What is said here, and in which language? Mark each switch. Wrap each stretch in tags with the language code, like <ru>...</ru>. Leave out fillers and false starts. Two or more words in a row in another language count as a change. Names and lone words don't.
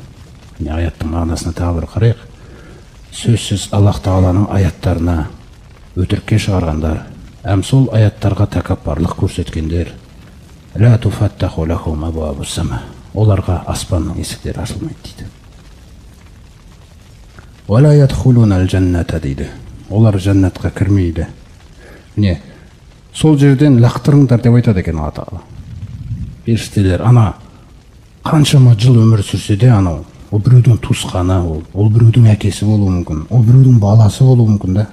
<kk>Міне аяттың мағынасына тағы бір қарайық. Сөзсіз Аллах тағаланың аяттарына өтірікке шығарғандар, сол аяттарға тәкаппарлық көрсеткендер,</kk> <ar>لا تفتح لهم أبواب السماء,</ar> <kk>оларға аспанның есіктері ашылмайды дейді.</kk> <ar>ولا يدخلون الجنة дейді.</ar> <kk>Олар жәннатқа кірмейді. Міне, сол жерден лақтырыңдар деп айтады екен Алла тағала. Періштелер ана қаншама жыл өмір сүрсе де анау, ол біреудің туысқаны, ол біреудің әкесі болуы мүмкін, ол біреудің баласы болуы мүмкін да.</kk>